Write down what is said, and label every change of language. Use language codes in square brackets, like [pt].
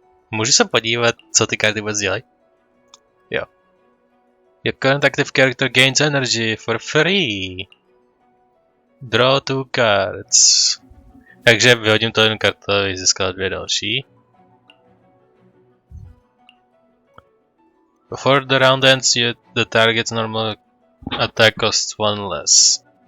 [cs] Můžu se podívat, co ty karty vůbec dělají? Jo. [en] Your current active character gains energy for free. Draw 2 cards. [cs] Takže vyhodím to jeden kartu a získal 2 další. [en] Before the round ends, the target's normal attack costs 1 less.